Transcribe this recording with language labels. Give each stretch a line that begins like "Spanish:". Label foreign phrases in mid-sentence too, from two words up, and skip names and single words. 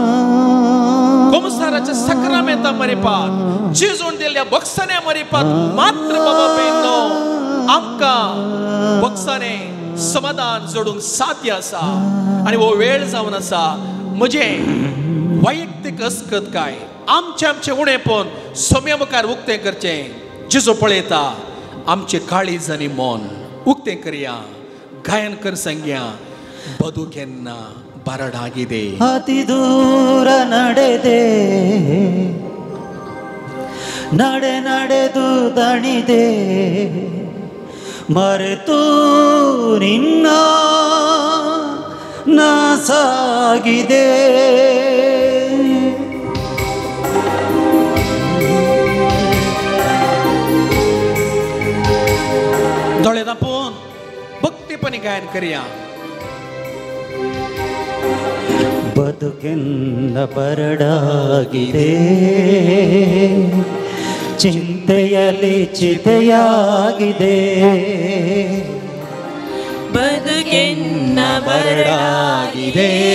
Konkani: गोमसाराच्या सक्रामेंता मरिपात, जेजून दिल्ल्या बक्षांनी मरिपात मात्र बाबा बहिणो आमकां बक्षांनी समाधान जोडूंक साध्य आसा. आनी हो वेळ जावन आसा म्हजे वैयक्तीक अस्कतकाय आमचे उणेपण सोम्या मुखार उक्तें करचें. जेजू पळयता आमचे काळीज आनी मोन उक्तें करया. गायन कर संग्या
Kannada: ಬದುಕೆನ್ನ ಬರಡಾಗಿದೆ. ಅತಿ ದೂರ ನಡೆದು ದಣಿದೆ, ಮರೆತು ನಿನ್ನ ನಾ ಸಾಗಿದೆ.
Konkani: दोळेदापून भक्तीपणी गायन करूया.
Kannada: ಬದುಕೆನ್ನ ಬರಡಾಗಿದೆ, ಚಿಂತೆಯಲ್ಲಿ ಚಿತೆಯಾಗಿದೆ. ಬದುಕೆನ್ನ ಬರಡಾಗಿದೆ,